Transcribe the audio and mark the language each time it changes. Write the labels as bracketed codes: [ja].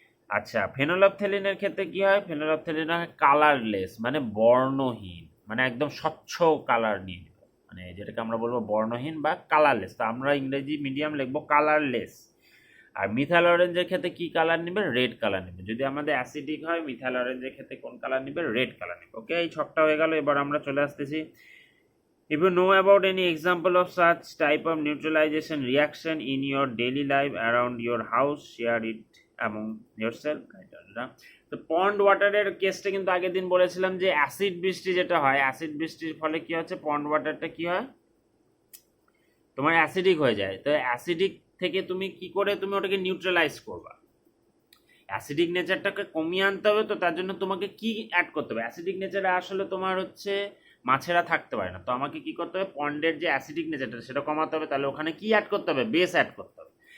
[bn] আচ্ছা, ফেনোলফথেলিনের ক্ষেত্রে কি হয়, ফেনোলফথেলিন হয় কালারলেস, মানে বর্ণহীন, মানে একদম স্বচ্ছ কালার নিয়ে নেবে, মানে যেটাকে আমরা বলবো বর্ণহীন বা কালারলেস, তো আমরা ইংরেজি মিডিয়াম লিখবো কালারলেস। আর মিথাইল অরেঞ্জের ক্ষেত্রে কি কালার নেবে, রেড কালার নেবে, যদি আমাদের অ্যাসিডিক হয় মিথাইল অরেঞ্জের ক্ষেত্রে কোন কালার নেবে, রেড কালার নেবে। ওকে, এই ছকটা হয়ে গেল, এবার আমরা চলে আসতেছি, [en] if you know about any example of such type of neutralization reaction in your daily life around your house, share it among yourself. [bn] তো পন্ড ওয়াটারের কেসটা কিন্তু আগের দিন বলেছিলাম যে অ্যাসিড বৃষ্টি যেটা হয়, অ্যাসিড বৃষ্টির ফলে কি হচ্ছে, পন্ড ওয়াটারটা কি হয়, তোমার অ্যাসিডিক হয়ে যায়। তো অ্যাসিডিক থেকে তুমি কি করে তুমি ওটাকে নিউট্রালাইজ করবা, অ্যাসিডিক নেচারটাকে কমিয়ে আনতে হবে, তো তার জন্য তোমাকে কি অ্যাড করতে হবে, অ্যাসিডিক নেচারে আসলে তোমার হচ্ছে মাছেরা থাকতে পারে না, তো আমাকে কি করতে হবে, পন্ডের যে অ্যাসিডিক নেচারটা সেটা কমাতে হবে, তাহলে ওখানে কি অ্যাড করতে হবে, বেস অ্যাড করতে হবে।